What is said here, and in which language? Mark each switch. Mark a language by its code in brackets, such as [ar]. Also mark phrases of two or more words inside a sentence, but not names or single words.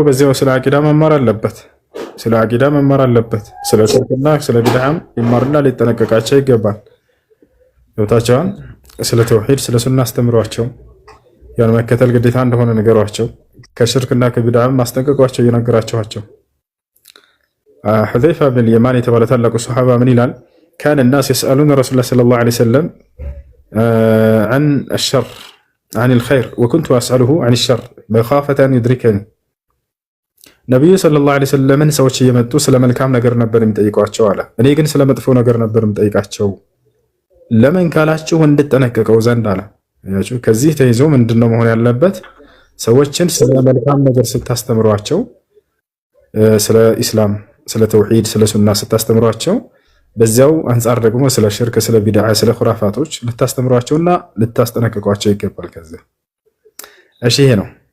[am] በዚያው ስለ አቂዳ መማር አለበት። ስለ አቂዳ መማር አለበት። ስለ ሽርክና ስለ ቢድዓም ይማርና ሊጠነቀቃቸው ይገባል። ወታቸውን ስለ ተውሂድ ስለ ሱና አስተምሯቸው። ያን መከተል ግዴታ እንደሆነ ነገሯቸው። ከሽርክና ከቢድዓም ማስጠንቀቋቸው እየነገራቸዋቸው። حذيفة بن اليمان የተባለ ታላቁ ሱሐባ ምን ይላል? [ar] كان الناس يسألون رسول الله صلى الله عليه وسلم عن الشر عن الخير وكنت أسأله عن الشر مخافة أن يدركني [am] ነብዩ [ar] صلى الله عليه وسلم [am] ሰዎች እየመጡ ስለ መልካም ነገር ነበር የሚጠይቋቸው አለ። እኔ ግን ስለ መጥፎ ነገር ነበር የምጠይቃቸው። ለምን ካላችሁ እንድጠነቀቀው ዘንድ አለ። ከዚህ ተይዞ ምንድነው መሆን ያለበት? ሰዎችን ስለ መልካም ነገር ስታስተምሯቸው፣ ስለ ኢስላም ስለ ተውሂድ ስለ ሱና ስታስተምሯቸው፣ በዚያው አንጻር ደግሞ ስለ ሽርክ ስለ ቢድዓ ስለ ኹራፋቶች ልታስተምሯቸውና ልታስጠነቅቋቸው ይገባል። ከዚህ እሺ ይሄ ነው።